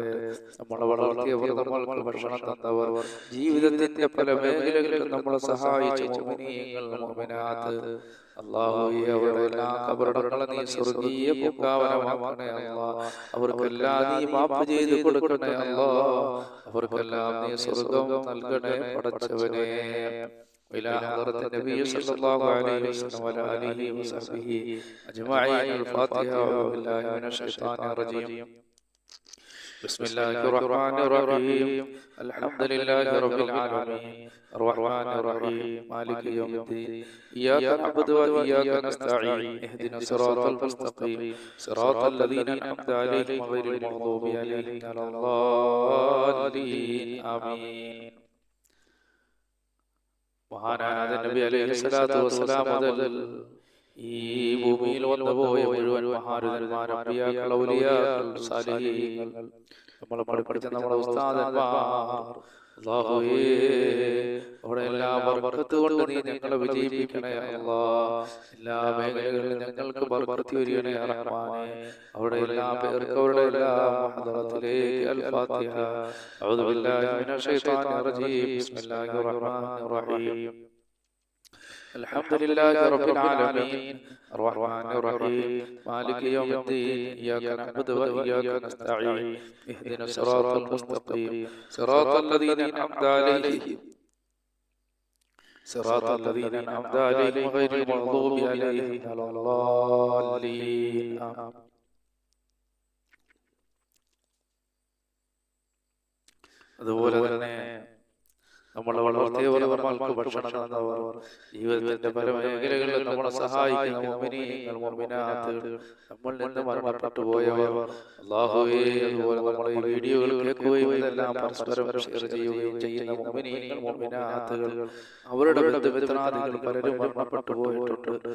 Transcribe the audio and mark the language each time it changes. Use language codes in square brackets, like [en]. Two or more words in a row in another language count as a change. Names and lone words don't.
[ml] നമ്മളെ വളർത്തിയവർ, നമ്മൾക്ക് ഭക്ഷണം തന്നവർ, ജീവിതത്തിന്റെ പല മേഖലകളിലും നമ്മളെ സഹായിച്ച മുഅ്മിനീങ്ങൾ മുഅ്മിനാത്ത്, അല്ലാഹുവേ അവരുടെ എല്ലാ ഖബറുകളെ നീ സ്വർഗ്ഗീയ പൂങ്കാവനമാക്കണേ അല്ലാഹ്. അവർക്കെല്ലാം നീ മാപ്പ് ചെയ്ത് കൊടുക്കണേ അല്ലാഹ്. അവർക്കെല്ലാം നീ സ്വർഗ്ഗം നൽകണേ പടച്ചവനേ. [ar] إلى حضرة النبي صلى الله عليه وسلم وعلى آله وصحبه أجمعين. الفاتحة. بالله من الشيطان الرجيم. بسم الله الرحمن الرحيم. الحمد لله رب العالمين الرحمن الرحيم مالك يوم الدين إياك نعبد وإياك نستعين اهدنا الصراط المستقيم صراط الذين أنعمت عليهم غير المغضوب عليهم ولا الضالين آمين. [ml] മഹാനായ നബി [ar] عليه الصلاة والسلام [ml] മുതൽ ഈ ഭൂമിയിൽ വന്നുപോയ മുഴുവൻ മഹാരഥന്മാർ, അമ്പിയാക്കൾ, ഔലിയാക്കൾ, സാലിഹീങ്ങൾ, നമ്മളെ പഠിപ്പിച്ച നമ്മുടെ ഉസ്താദന്മാർ, അല്ലാഹുവേ അവിടെ എല്ലാ ബർക്കത്ത് കൊണ്ട് നീ ഞങ്ങളെ വിജയിപ്പിക്കണേ അല്ലാഹ്. എല്ലാ മേഖലകളിലും ഞങ്ങൾക്ക് ബർക്കത്ത് വരികണേ റഹ്മാനേ. അവിടെ എല്ലാ പേർക്ക് അവരുടെ എല്ലാ ഹദറത്തിലേക്ക് അൽ ഫാത്തിഹ. [ar] أعوذ بالله من الشيطان الرجيم بسم الله الرحمن الرحيم. الحمد لله رب العالمين الرحمن الرحيم مالك يوم الدين إياك نعبد وإياك نستعين اهدنا الصراط المستقيم صراط الذين أنعمت عليهم غير المغضوب عليهم ولا الضالين آمين. [ml] അതുപോലെ തന്നെ നമ്മളെ വളർത്തിയവർ, നമ്മൾക്ക് ഭക്ഷണം തന്നവർ, ജീവിതത്തിന്റെ പല മേഖലകളിൽ നമ്മളെ സഹായിക്കുന്ന മുഅ്മിനീങ്ങൾ, മുഅ്മിനാത്തുകൾ, നമ്മളിൽ നിന്ന് മരണപ്പെട്ടു പോയവർ, അല്ലാഹുവേ അതുപോലെ നമ്മളെ ഈ വീഡിയോകൾ കേൾക്കുകയും ഇതെല്ലാം പരസ്പരം ഷെയർ ചെയ്യുകയും ചെയ്യുന്ന മുഅ്മിനീങ്ങൾ, മുഅ്മിനാത്തുകൾ, അവരുടെ ബന്ധുമിത്രാദികൾ പലരും മരണപ്പെട്ടു പോയിട്ടുണ്ട്.